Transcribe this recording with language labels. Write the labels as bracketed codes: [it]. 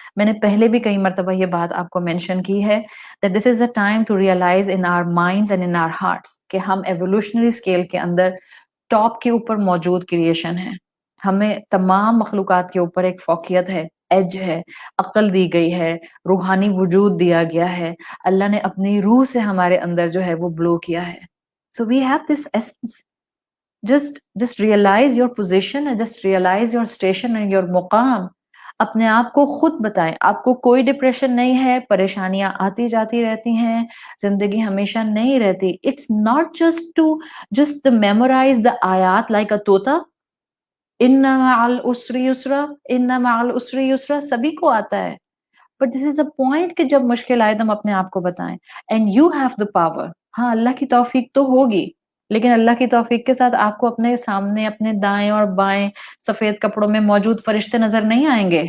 [ur] میں نے پہلے بھی کئی مرتبہ یہ بات آپ کو مینشن کی ہے [en] that this is the time to realize in our minds and in our hearts [ur] کہ ہم ایوولوشنری اسکیل کے اندر ٹاپ کے اوپر موجود کریشن ہے. ہمیں تمام مخلوقات کے اوپر ایک فوقیت ہے، ایج ہے، عقل دی گئی ہے، روحانی وجود دیا گیا ہے. اللہ نے اپنی روح سے ہمارے اندر جو ہے وہ بلو کیا ہے. [en] So we have this essence. Just realize your position and just realize your station and your مقام. [ur] اپنے آپ کو خود بتائیں، آپ کو کوئی ڈپریشن نہیں ہے، پریشانیاں آتی جاتی رہتی ہیں، زندگی ہمیشہ نہیں رہتی. [en] It's not just to memorize the آیات like a طوطا. [ar] ان مع العسر یسرا، ان مع العسر یسرا [ur] سبھی کو آتا ہے. [en] but this is a point [ur] کہ جب مشکل آئے تو ہم اپنے آپ کو بتائیں. [en] And you have the power. [ur] ہاں اللہ کی توفیق تو ہوگی، لیکن اللہ کی توفیق کے ساتھ آپ کو اپنے سامنے اپنے دائیں اور بائیں سفید کپڑوں میں موجود فرشتے نظر نہیں آئیں گے.